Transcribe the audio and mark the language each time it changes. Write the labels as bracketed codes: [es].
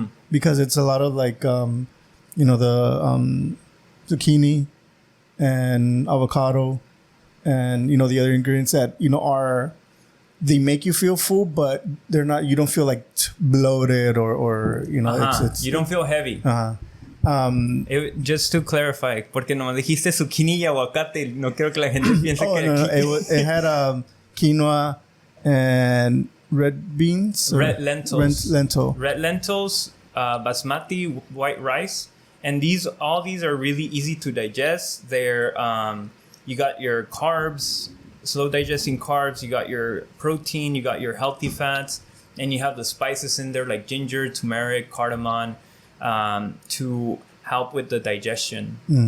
[en] because it's a lot of like, you know, the zucchini and avocado and, you know, the other ingredients that, you know, they make you feel full, but they're not, you don't feel like bloated or you know, it's you don't feel heavy. Just to clarify, [es] porque no dijiste zucchini y aguacate, no quiero que la gente piense que [en] it had quinoa and red beans, red lentils, red lentils, basmati white rice, and all these are really easy to digest. They're you got your carbs, slow digesting carbs, you got your protein, you got your healthy fats, and you have the spices in there like ginger, turmeric, cardamom, to help with the digestion.